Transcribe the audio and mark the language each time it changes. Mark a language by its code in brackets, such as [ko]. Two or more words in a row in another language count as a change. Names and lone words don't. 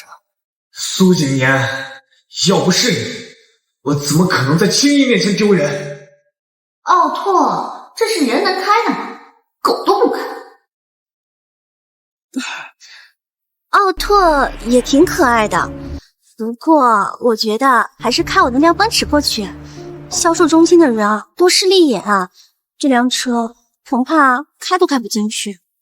[zh] 蘇景言，要不是你，我怎麼可能在青衣面前丟人？奧拓，這是人能開的嗎？狗都不肯。奧拓也挺可愛的。不過我覺得還是開我那輛奔馳過去，銷售中心的人啊多勢利眼啊，這輛車恐怕開都開不進去。